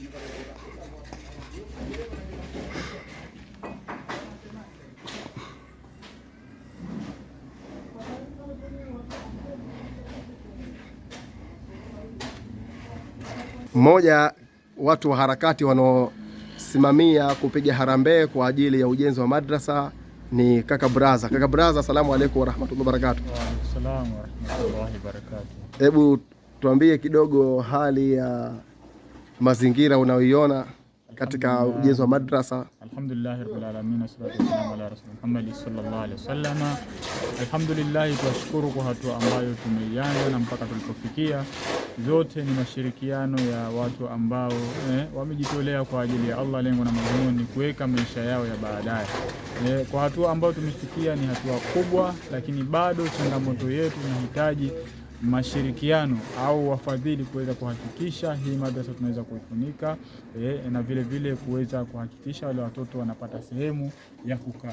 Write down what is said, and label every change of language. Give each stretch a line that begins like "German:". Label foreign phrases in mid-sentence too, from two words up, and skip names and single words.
Swahili: Mmoja watu wa harakati wanaosimamia kupiga harambee kwa ajili ya ujenzi wa madrasa ni kaka Braza. Kaka Braza,
Arabic: السلام عليكم ورحمة الله وبركاته. وعليكم السلام ورحمة الله وبركاته.
Swahili: Hebu tuambie kidogo hali ya mazingira unayoiona katika ujenzi wa madrasa.
Arabic: الحمد لله رب العالمين والصلاة والسلام على رسول محمد صلى الله عليه وسلم. Alhamdulillah,
Swahili: tunashukuru kwa hatua ambayo tumeianza na mpaka tulipofikia. Zote ni mashirikiano ya watu ambao wamejitolea kwa ajili ya Allah. Lengo na madhumuni ni kuweka maisha yao ya baadaye. Kwa hatua ambayo tumefikia ni hatua kubwa, lakini bado changamoto yetu inahitaji mashirikiano au wafadhili kuweza kuhakikisha hii madrasa tunaweza kuifunika, na vile vile kuweza kuhakikisha wale watoto wanapata sehemu ya kukaa.